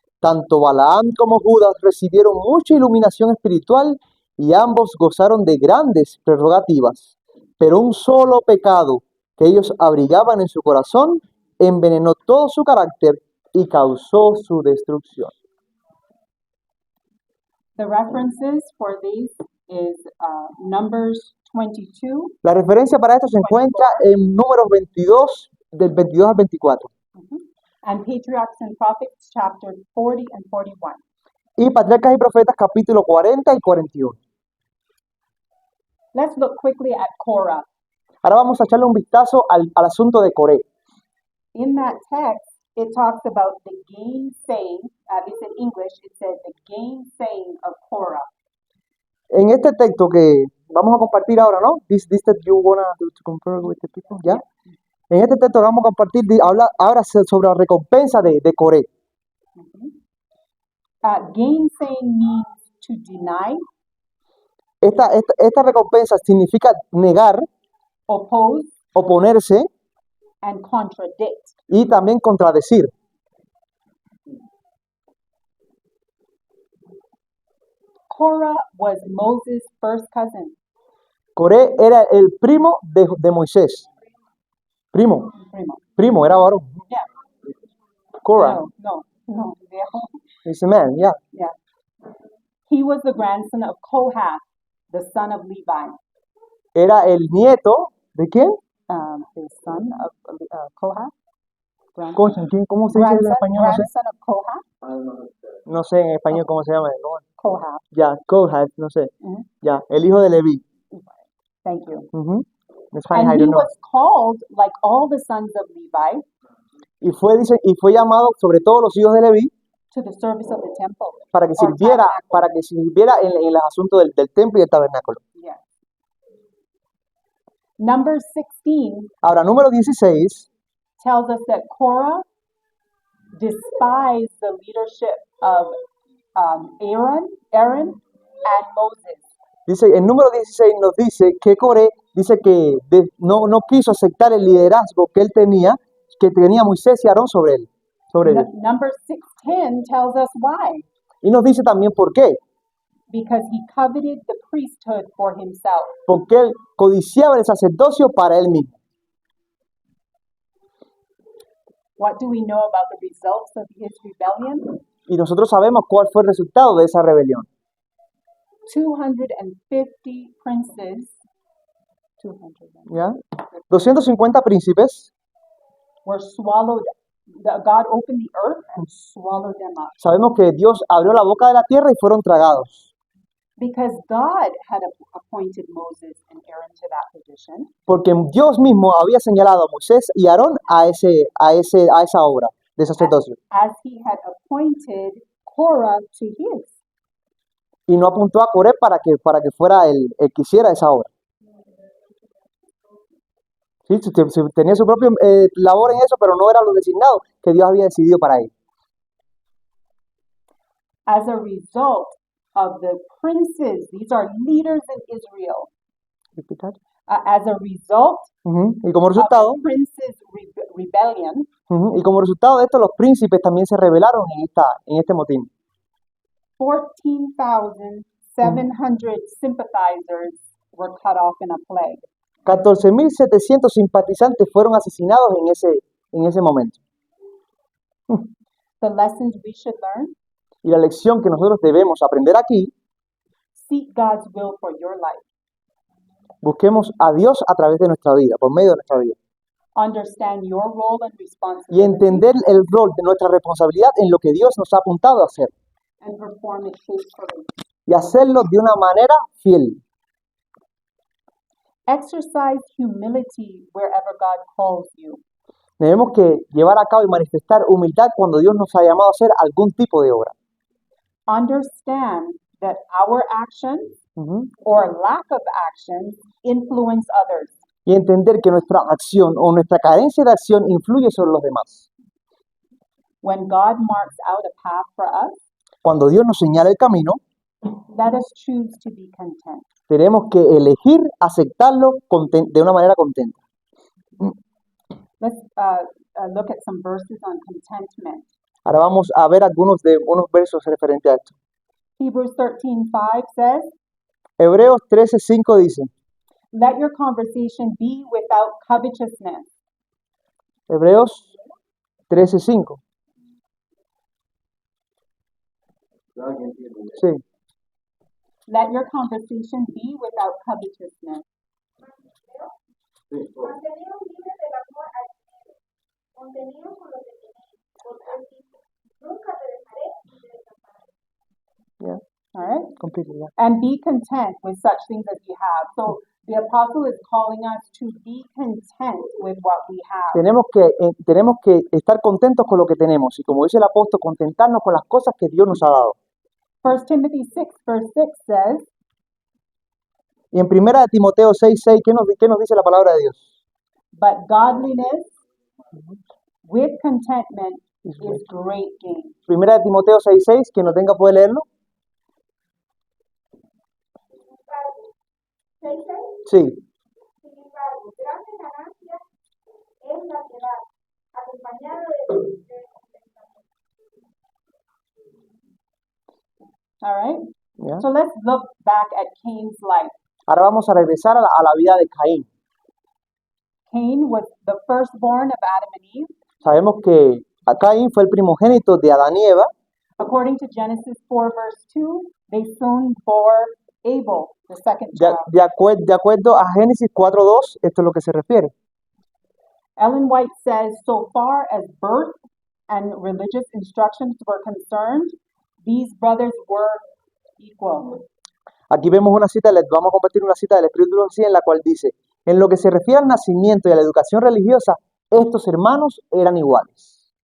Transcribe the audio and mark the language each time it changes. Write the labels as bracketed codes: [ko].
[es] Tanto Balaam como Judas recibieron mucha iluminación espiritual y ambos gozaron de grandes prerrogativas. Pero un solo pecado que ellos abrigaban en su corazón envenenó todo su carácter y causó su destrucción. [en] The references for these is Numbers 22. [es] La referencia para esto se encuentra en Números 22, del 22 al 24. [en] And Patriarchs and Prophets, chapter 40 and 41. [es] Y Patriarcas y Profetas, capítulo 40 y 41. [en] Let's look quickly at Korah. [es] Ahora vamos a echarle un vistazo al asunto de Coré. [en] In that text, it talks about the gainsaying, at least in English, it says the gainsaying of Korah. [es] En este texto que vamos a compartir ahora, ¿no? [en] This that you wanna do to compare with the people, [es] ¿ya? En este texto que vamos a compartir, habla ahora sobre la recompensa de Coré. [en] Gainsaying means to deny, [es] Esta recompensa significa negar, [en] oppose, [es] oponerse [en] and contradict. [es] y también contradecir. [en] Korah was Moses' first cousin. [es] Coré era el primo de Moisés. Primo, era varón. [en] Yeah. Korah, [es] No. [en] is a man, yeah. Yeah. He was the grandson of Kohath, the son of Levi. [es] Era el nieto ¿de quién? [en] The son of Kohath. [es] Concha, ¿cómo se dice en español? No sé. [en] Grandson of Kohath. [es] No sé en español cómo se llama. ¿No? Kohath. Ya, Kohath, no sé. Mhm. Ya, el hijo de Leví. [en] Thank you. It's funny, And I he don't know. was called, like all the sons of Levi, [es] Y fue llamado sobre todos los hijos de Leví [en] to the service of the temple. [es] para que [en] or [es] sirviera, [en] tabernacle. [es] en los asuntos del templo y del tabernáculo. [en] Yes. Number 16 [es] Ahora, número 16 [en] tells us that Korah despised the leadership of Aaron, and Moses. [es] dice, el número 16 nos dice que Coré dice que no quiso aceptar el liderazgo que tenía Moisés y Aarón sobre él. [en] Number 6:10 tells us why. [es] Y nos dice también por qué. [en] Because he coveted the priesthood for himself. [es] Porque él codiciaba el sacerdocio para él mismo. [en] What do we know about the results of his rebellion? [es] Y nosotros sabemos cuál fue el resultado de esa rebelión. [en] 250 princes, [es] ¿Ya? 250 príncipes. [en] were swallowed. God opened the earth and swallowed them up. [es] Sabemos que Dios abrió la boca de la tierra y fueron tragados. [en] Because God had appointed Moses and Aaron to that position. [es] Porque Dios mismo había señalado a Moisés y Aarón a esa obra de sacerdocio. [en] As he had appointed Korah to his. [es] Y no apuntó a Coré para que fuera el que hiciera esa obra. Sí, tenía su propia labor en eso, pero no era lo designado que Dios había decidido para él. [en] As a result of the princes, these are leaders in Israel. As a result [es] Y como resultado, [en] of the princes' rebellion, [es] y como resultado de esto, los príncipes también se rebelaron en este motín. [en] 14,700 sympathizers were cut off in a plague. [es] 14.700 simpatizantes fueron asesinados en ese momento. [en] The lessons we should learn: [es] Y la lección que nosotros debemos aprender aquí, [en] seek God's will for your life. [es] busquemos a Dios a través de nuestra vida, por medio de nuestra vida. [en] Understand your role and [es] Y [en] responsibility [es] entender el rol de nuestra responsabilidad en lo que Dios nos ha apuntado a hacer. [en] and perform it faithfully. [es] Y hacerlo de una manera fiel. [en] Exercise humility wherever God calls you. [es] Tenemos que llevar a cabo y manifestar humildad cuando Dios nos ha llamado a hacer algún tipo de obra. [en] Understand that our actions Ujú. or lack of actions influence others. [es] Y entender que nuestra acción o nuestra carencia de acción influye sobre los demás. [en] When God marks out a path for us, [es] Cuando Dios nos señala el camino, [en] let us choose to be content. [es] tenemos que elegir aceptarlo de una manera contenta. [en] Let's look at some verses on contentment. [es] Ahora vamos a ver unos versos referentes a esto. [en] Hebrews 13:5 says, [es] Hebreos 13:5 dice, [en] "Let your conversation be without covetousness." [es] Hebreos 13:5. Sí, [en] Let your conversation be without covetousness. [es] Manteneos libres del amor al dinero, contenidos con lo que tenéis, porque él dice, nunca te dejaré ni te desampararé. [en] yeah, All right? completely, yeah. And be content with such things as you have. So the apostle is calling us to be content with what we have. [es] Tenemos que estar contentos con lo que tenemos y como dice el apóstol, contentarnos con las cosas que Dios nos ha dado. [en] 1 Timothy 6, verse 6 says, [es] Y en 1 de Timoteo 6:6, ¿qué nos dice la palabra de Dios? [en] "But godliness with contentment is great gain." [es] 1 de Timoteo 6:6, quien no tenga puede leerlo. Sin embargo, 6:6, Sí, sin embargo, grande ganancia es la piedad, acompañada de contentamiento. [en] All right? yeah. So let's look back at Cain's life. [es] Ahora vamos a regresar a la vida de Caín. [en] Cain was the firstborn of Adam and Eve. [es] Sabemos que Caín fue el primogénito de Adán y Eva. [en] According to Genesis 4, verse 2, they soon bore Abel, the second [es] De, [en] child. [es] de acuerdo a Génesis 4:2, esto es lo que se refiere. [en] Ellen White says, so far as birth and religious instructions were concerned, these brothers were equal. [es] Aquí vemos una cita, vamos a compartir una cita del Escritura en la cual dice, en lo que se refiere al nacimiento y a la educación religiosa, estos hermanos eran iguales.